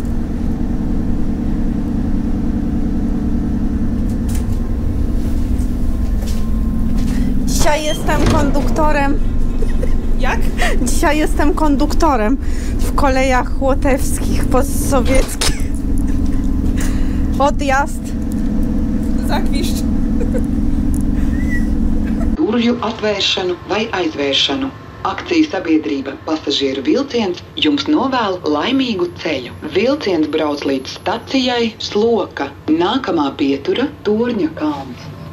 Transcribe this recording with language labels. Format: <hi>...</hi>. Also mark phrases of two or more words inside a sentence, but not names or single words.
<pl>Dzisiaj jestem konduktorem. Jak? Dzisiaj jestem konduktorem w kolejach łotewskich, postsowieckich. Odjazd.</pl> <lv>Zakwišķi. Durvju atvēršanu vai aizvēršanu. Akciju sabiedrība Pasažieru vilciens jums novēl laimīgu ceļu. Vilciens brauc līdz stacijai Sloka. Nākamā pietura Torņa kalns.</lv>